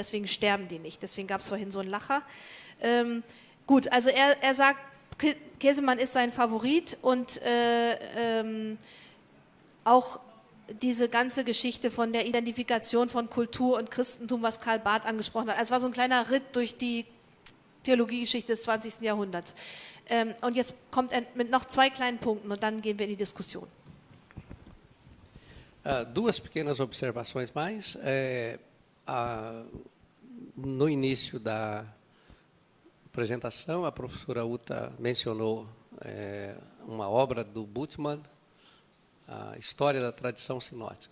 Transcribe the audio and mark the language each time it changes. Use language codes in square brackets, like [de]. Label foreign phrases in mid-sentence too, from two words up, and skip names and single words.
[de] Deswegen sterben die nicht. Deswegen gab es vorhin so einen Lacher. Gut, also er sagt, Käsemann ist sein Favorit und auch diese ganze Geschichte von der Identifikation von Kultur und Christentum, was Karl Barth angesprochen hat. Also es war so ein kleiner Ritt durch die Theologiegeschichte des 20. Jahrhunderts. Und jetzt kommt er mit noch 2 kleinen Punkten und dann gehen wir in die Diskussion. [pt] Duas pequenas observações mais. No início da apresentação, a professora Uta mencionou uma obra do Bultmann, a História da Tradição Sinótica.